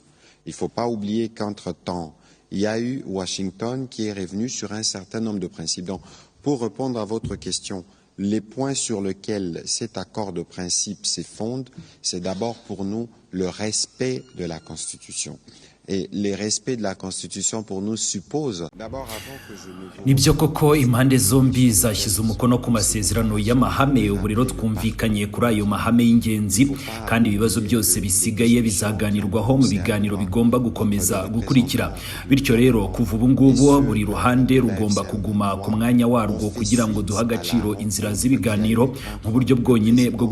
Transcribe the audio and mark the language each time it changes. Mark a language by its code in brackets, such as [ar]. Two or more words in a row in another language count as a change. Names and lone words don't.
[fr] Il ne faut pas oublier qu'entre-temps, il y a eu Washington qui est revenu sur un certain nombre de principes. Donc, pour répondre à votre question, les points sur lesquels cet accord de principe se fonde, c'est d'abord pour nous le respect de la Constitution. Et les respects de la Constitution pour nous suppose d'abord avant que je ne [rw] nibyo koko impande zombi zashyize umukono ku masezerano y'amahame ubu rero twumvikanye kuri ayo mahame y'ingenzi kandi ibibazo byose bisigaye bizaganirwaho mu biganiro bigomba gukomeza gukurikira bityo rero kuva ubu ngubu buri ruhande rugomba kuguma ku mwanya warwo kugira ngo duha agaciro inzira z'ibiganiro mu buryo bwonyine bwo